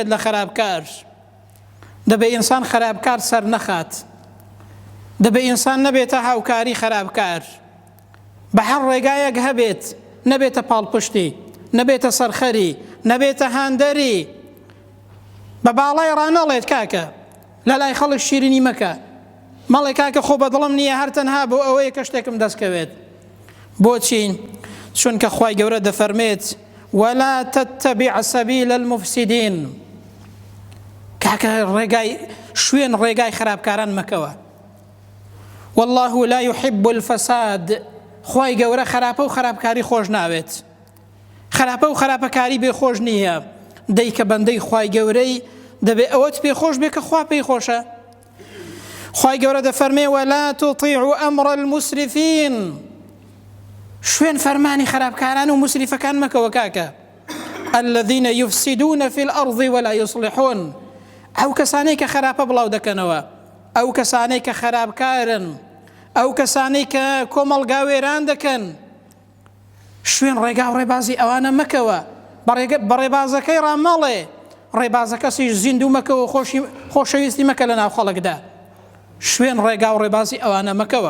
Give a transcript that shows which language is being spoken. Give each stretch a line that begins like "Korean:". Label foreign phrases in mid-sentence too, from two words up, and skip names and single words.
Central Kurdish: لە خراپکار، دەبێ ئینسان خراپکار سەر نەخات، دەبێ ئینسان نەبێتە هاوکاری خراپکار، بە هەر ڕێگایەک هەبێت، نەبێتە پاڵپشتی، نەبێتە سەرخەری، نەبێتە هاندەری، بە باڵای ڕانەڵێت کاکە لە لای خەڵک شیرینی مەکە، مەڵێ کاکە خۆ بەدڵم نییە هەر تەنها بۆ ئەوەیە کە شتێکم دەستکەوێت. بۆچی؟ چونکە خوای گەورە دەفەرمێت
Arabic: ولا تتبع سبيل المفسدين،
Central Kurdish: کاکە شوێن ڕێگای خراپکاران مەکەوە.
Arabic: والله لا يحب الفساد،
Central Kurdish: خوای گەورە خراپە و خراپکاری خۆش ناوێت، خراپە و خراپەکاری بێ خۆش نییە. دەی کە بەندەی خوای گەورەی دەبێ ئەوەت پێ خۆش بێ کە خوا پێی خۆشە. خوای گەورە دەفەرمێ
Arabic: ولا تطيعوا أمر المسرفين،
Central Kurdish: شوێن فەرمانی خراپکاران و مسریفەکان مەکەوە کاکە.
Arabic: الذين يفسدون في الأرض ولا يصلحون،
Central Kurdish: ئەو کەسانەی کە خراپە بڵاو دەکەنەوە، ئەو کەسانەی کە خراپکارن، ئەو کەسانەی کە کۆمەڵگا وێران دەکەن، شوێن ڕێگا و ڕێبازی ئەوانە مەکەوە. بە ڕێبازەکەی ڕامەڵێ، ڕێبازەکەسیش زیندوو مەکەوە، خۆشەویستی مەکە لە ناو خەڵکدا، شوێن ڕێگا و ڕێبازی ئەوانە مەکەوە.